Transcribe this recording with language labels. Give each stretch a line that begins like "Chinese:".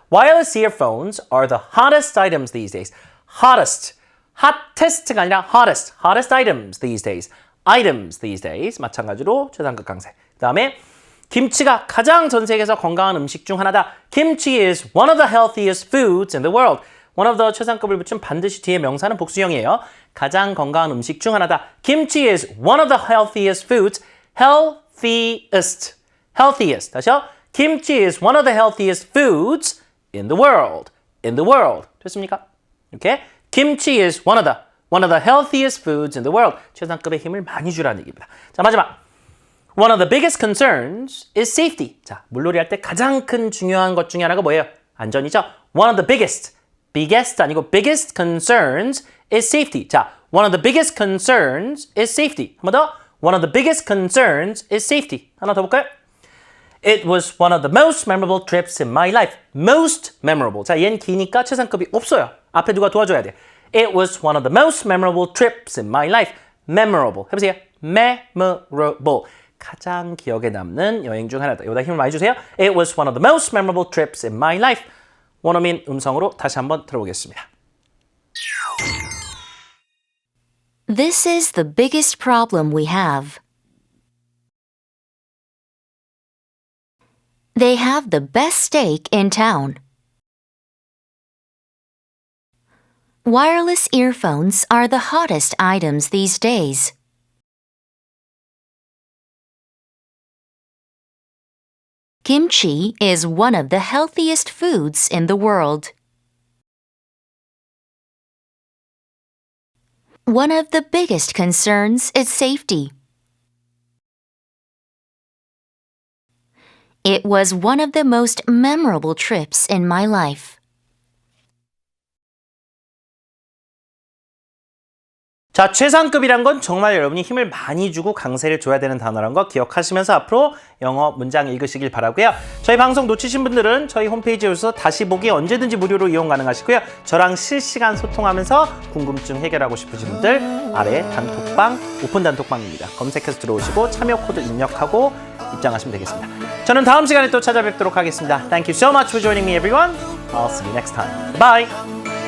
English: Wireless earphones are the hottest items these days. Hottest.
Korean: hottest가 아니라 hottest.
English: hottest items these days. items these days.
Korean: 마찬가지로 최상급 강세. 그 다음에 김치가 가장 전 세계에서 건강한 음식 중 하나다.
English: Kimchi is one of the healthiest foods in the world. one of the
Korean: 최상급을 붙인 반드시 뒤에 명사는 복수형이에요. 가장 건강한 음식 중 하나다.
English: Kimchi is one of the healthiest foods. healthiest. healthiest.
Korean: 다시요.
English: Kimchi is one of the healthiest foods in the world. in the world.
Korean: 됐습니까? 이렇게
English: Kimchi is one of the healthiest foods in the world.
Korean: 최상급의 힘을 많이 주라는 얘기입니다. 자, 마지막.
English: One of the biggest concerns is safety.
Korean: 자, 물놀이 할 때 가장 큰 중요한 것 중에 하나가 뭐예요? 안전이죠?
English: One of the biggest. biggest
Korean: 아니고
English: biggest concerns is safety.
Korean: 자,
English: one of the biggest concerns is safety.
Korean: 한 번 더.
English: One of the biggest concerns is safety.
Korean: 하나 더 볼까요?
English: It was one of the most memorable trips in my life. Most memorable.
Korean: 자, 얘는 기니까 최상급이 없어요. 앞에 누가 도와줘야 돼.
English: It was one of the most memorable trips in my life. Memorable.
Korean: 해보세요.
English: Memorable.
Korean: 가장 기억에 남는 여행 중 하나다. 여기다 힘을 많이 주세요.
English: It was one of the most memorable trips in my life.
Korean: 원어민 음성으로 다시 한번 들어보겠습니다.
English: This is the biggest problem we have. They have the best steak in town. Wireless earphones are the hottest items these days. Kimchi is one of the healthiest foods in the world. One of the biggest concerns is safety. It was one of the most memorable trips in my life.
Korean: 자, 최상급이란 건 정말 여러분이 힘을 많이 주고 강세를 줘야 되는 단어라는 거 기억하시면서 앞으로 영어 문장 읽으시길 바라고요. 저희 방송 놓치신 분들은 저희 홈페이지에 오셔서 다시 보기 언제든지 무료로 이용 가능하시고요. 저랑 실시간 소통하면서 궁금증 해결하고 싶으신 분들 아래 단톡방, 오픈 단톡방입니다. 검색해서 들어오시고 참여 코드 입력하고 입장하시면 되겠습니다. 저는 다음 시간에 또 찾아뵙도록 하겠습니다.
English: Thank you so much for joining me, everyone. I'll see you next time. Bye!